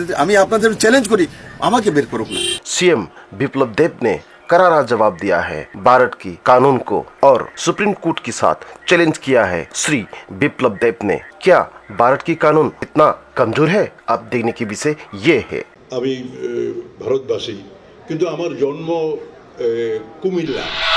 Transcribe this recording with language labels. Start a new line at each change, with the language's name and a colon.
Bangla: আমি আপনাদের চ্যালেঞ্জ করি, আমাকে বের করুক না।
Hindi: सीएम विप्लव देव ने करारा जवाब दिया है भारत की कानून को और सुप्रीम कोर्ट के साथ चैलेंज किया है श्री विप्लव देव ने। क्या भारत की कानून इतना कमजोर है? आप देखने की विषय ये है।
Bangla: আমি ভারতবাসী, কিন্তু আমার জন্ম কুমিল্লা।